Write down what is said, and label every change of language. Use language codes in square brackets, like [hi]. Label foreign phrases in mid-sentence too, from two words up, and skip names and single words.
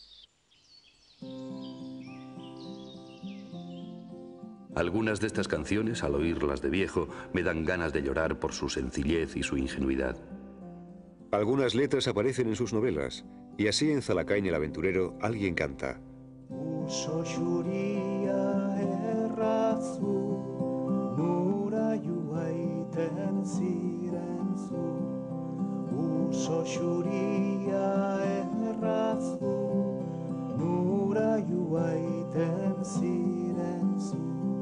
[es] Algunas de estas canciones, al oírlas de viejo, me dan ganas de llorar por su sencillez y su ingenuidad. Algunas letras aparecen en sus novelas, y así en Zalakain el aventurero alguien canta: [eu] Uso xuria errazu, nura juaiten ziren zu. Uso xuria errazu, nura juaiten ziren zu.